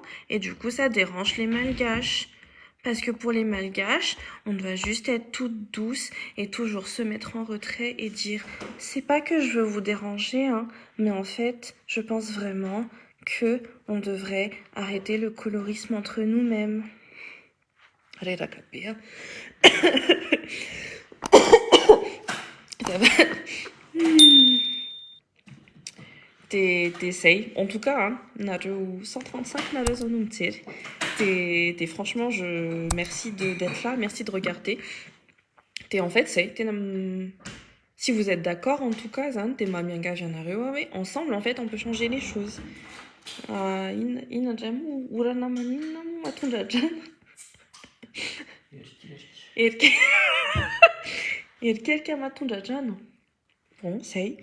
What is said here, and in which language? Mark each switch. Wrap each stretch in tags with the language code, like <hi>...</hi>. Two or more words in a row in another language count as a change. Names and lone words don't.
<fr>Et du coup, ça dérange les malgaches. Parce que pour les malgaches, on doit juste être toute douce et toujours se mettre en retrait et dire « C'est pas que je veux vous déranger, mais en fait, je pense vraiment que on devrait arrêter le colorisme entre nous-mêmes. » T'essayes. En tout cas,</fr> <mg>nareo 135 nareo no mijery.</mg> <fr>Franchement, merci d'être là, merci de regarder. En fait, si vous êtes d'accord, en tout cas, ensemble, en fait, on peut changer les choses. Bon, c'est.</fr>